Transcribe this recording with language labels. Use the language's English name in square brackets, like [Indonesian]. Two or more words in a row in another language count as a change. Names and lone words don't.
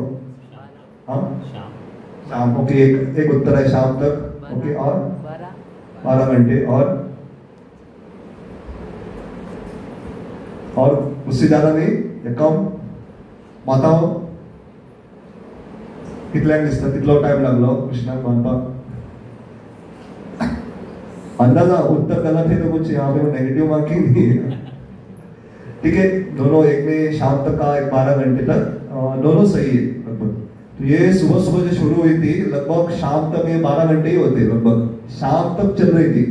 [Hindi] हाँ, शाम। ओके, एक उत्तर है शाम तक। ओके, और 12 घंटे, और उससे ज्यादा नहीं या कम? [Konkani] माताओं कितल्यांक दिसता कितलो टाइम लागलो कृष्णाक बांदपाक? [Hindi] अंदाजा उत्तर गलत है तो कुछ यहाँ पे [English] negative marking [Hindi] नहीं है। ठीक है, दोनों एक में शाम तक का, एक 12 घंटे तक, दोनों सही है लगभग। तो ये सुबह सुबह जो शुरू हुई थी लगभग शाम तक, ये 12 घंटे ही होते लगभग, शाम तक चल रही थी।